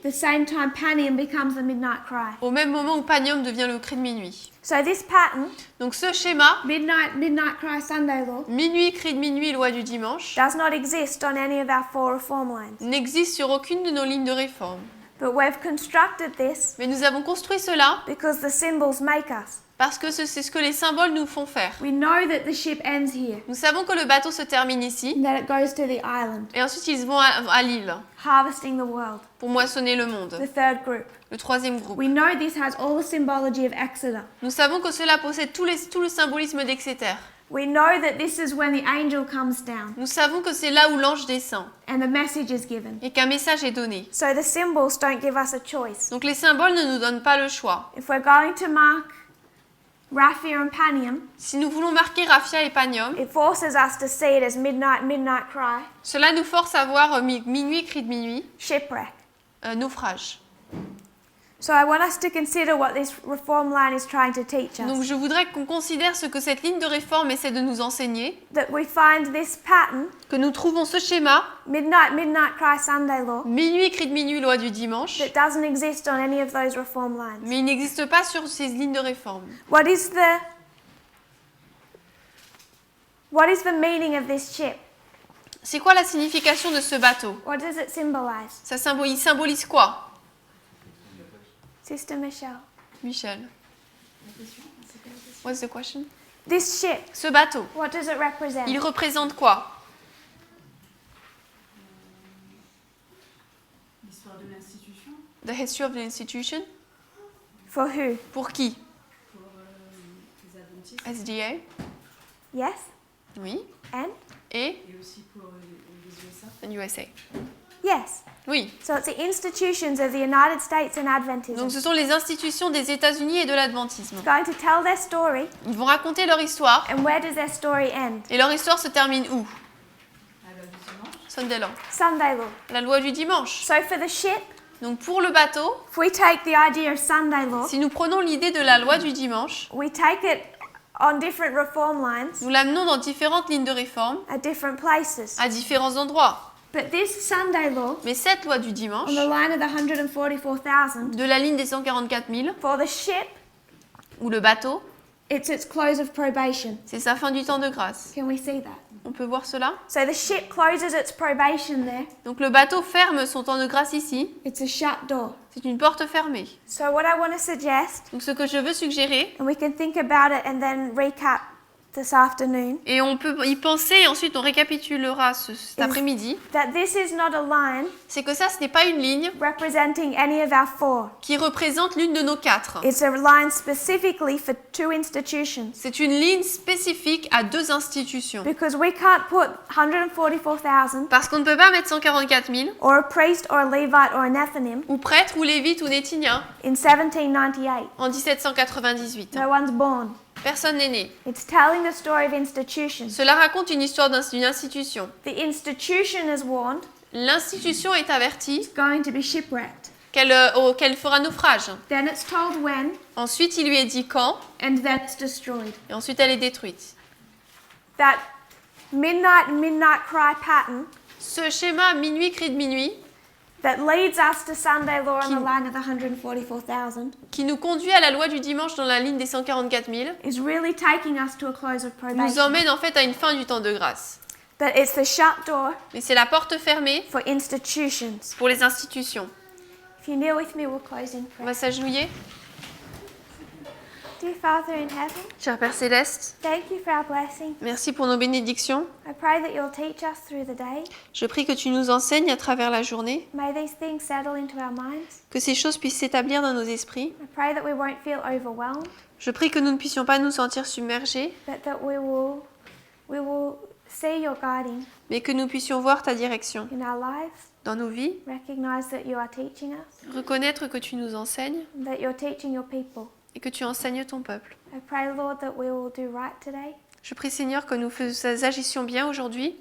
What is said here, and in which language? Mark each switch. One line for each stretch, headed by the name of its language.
English: the same time Panium becomes the midnight cry.
French: au même moment où Panium devient le cri de minuit.
English: So this pattern,
French: Donc ce schéma,
English: midnight cry, Sunday law,
French: minuit, cri de minuit, loi du dimanche,
English: does not exist on any of our 4 reform lines.
French: n'existe sur aucune de nos lignes de réforme.
English: But we've constructed this
French: Mais nous avons construit cela
English: because the symbols make us.
French: parce que c'est ce que les symboles nous font faire.
English: We know that the ship ends here
French: Nous savons que le bateau se termine ici,
English: and that it goes to the island,
French: et ensuite ils vont à l'île
English: harvesting the world,
French: pour moissonner le monde.
English: the third group.
French: Le troisième groupe.
English: We know this has all the symbology of Exeter.
French: Nous savons que cela possède tout le symbolisme d'Exeter.
English: We know that this is when the angel comes down
French: Nous savons que c'est là où l'ange descend
English: and the message is given.
French: et qu'un message est donné.
English: So the symbols don't give us a choice.
French: Donc les symboles ne nous donnent pas le choix.
English: If we're going to mark Raphia and Panium,
French: Si nous voulons marquer Raphia et Panium,
English: it forces us to see it as midnight cry,
French: cela nous force à voir minuit, cri de minuit,
English: shipwreck.
French: naufrage.
English: So I want us to consider what this reform line is trying to teach
French: Donc
English: us.
French: je voudrais qu'on considère ce que cette ligne de réforme essaie de nous enseigner,
English: That we find this pattern,
French: que nous trouvons ce schéma,
English: midnight cry, Sunday law,
French: minuit, cri de minuit, loi du dimanche,
English: that doesn't exist on any of those reform lines.
French: mais il n'existe pas sur ces lignes de réforme.
English: What is the meaning of this ship?
French: C'est quoi la signification de ce bateau?
English: What does it symbolize?
French: Il symbolise quoi?
English: Sister Michelle. Michel. What's the question? This ship,
French: Ce bateau,
English: what does it represent?
French: il représente quoi? L'histoire de l'institution,
English: The history of the institution? For who?
French: Pour qui? pour les adventistes
English: SDA? Yes?
French: Oui.
English: And?
French: Et et aussi pour les USA.
English: USA? Yes.
French: Oui.
English: So it's the institutions of the United States and Adventism.
French: Donc ce sont les institutions des États-Unis et de l'adventisme.
English: Going to tell their story,
French: Ils vont raconter leur histoire
English: and where does their story end?
French: et leur histoire se termine où? À la dimanche,
English: Sunday Sunday law.
French: la loi du dimanche.
English: So for the ship,
French: Donc pour le bateau,
English: if we take the idea of Sunday law,
French: si nous prenons l'idée de la loi du dimanche,
English: we take it on different reform lines
French: Nous l'amenons dans différentes lignes de réforme,
English: at different places.
French: à différents endroits.
English: But this Sunday law,
French: Mais cette loi du dimanche,
English: on the line of the 144,000,
French: de la ligne des 144 000,
English: for the ship,
French: ou le bateau,
English: it's its close of probation.
French: c'est sa fin du temps de grâce.
English: Can we see that?
French: On peut voir cela?
English: So the ship closes its probation there.
French: Donc le bateau ferme son temps de grâce ici.
English: It's a shut door.
French: C'est une porte fermée.
English: So what I want to suggest,
French: Donc ce que je veux suggérer,
English: and we can think about it and then recap this afternoon,
French: et on peut y penser, et ensuite on récapitulera cet après-midi,
English: that this is not a line
French: c'est que ça, ce n'est pas une ligne
English: representing any of our four.
French: qui représente l'une de nos quatre.
English: It's a line specifically for two institutions.
French: C'est une ligne spécifique à deux institutions.
English: Because we can't put 144,000
French: Parce qu'on ne peut pas mettre 144 000,
English: or a priest or a Levite or a Nethinim
French: ou prêtre, ou lévite, ou nétinien,
English: in 1798.
French: en 1798.
English: No one's born.
French: Personne n'est né.
English: It's telling the story of institutions.
French: Cela raconte une histoire d'une institution.
English: The institution is warned
French: L'institution est avertie
English: it's going to be shipwrecked.
French: qu'elle fera naufrage.
English: Then it's told when,
French: Ensuite, il lui est dit quand,
English: and then it's destroyed.
French: et ensuite elle est détruite.
English: That midnight cry pattern
French: Ce schéma minuit, cri de minuit,
English: that leads us to Sunday law on the
French: Qui-
English: line of the 144,000
French: qui nous conduit à la loi du dimanche dans la ligne des 144 000,
English: is really taking us to a close of
French: nous
English: probation.
French: emmène en fait à une fin du temps de grâce.
English: That it's the shut door
French: Mais c'est la porte fermée
English: for institutions.
French: pour les institutions.
English: If you kneel with me, we'll close in
French: On
English: prayer.
French: va s'agenouiller.
English: Dear Father in heaven,
French: Cher Père Céleste,
English: thank you for our blessing.
French: merci pour nos bénédictions.
English: I pray that you'll teach us through the day.
French: Je prie que tu nous enseignes à travers la journée,
English: May these things settle into our minds.
French: que ces choses puissent s'établir dans nos esprits.
English: I pray that we won't feel overwhelmed,
French: Je prie que nous ne puissions pas nous sentir submergés,
English: but that we will see your guiding
French: mais que nous puissions voir ta direction
English: in our lives,
French: dans nos vies,
English: recognize that you are teaching us,
French: reconnaître que tu nous enseignes
English: and that you're teaching your people.
French: et que tu enseignes ton peuple.
English: I pray, Lord, that we will do right today,
French: Je prie Seigneur que nous agissions bien aujourd'hui,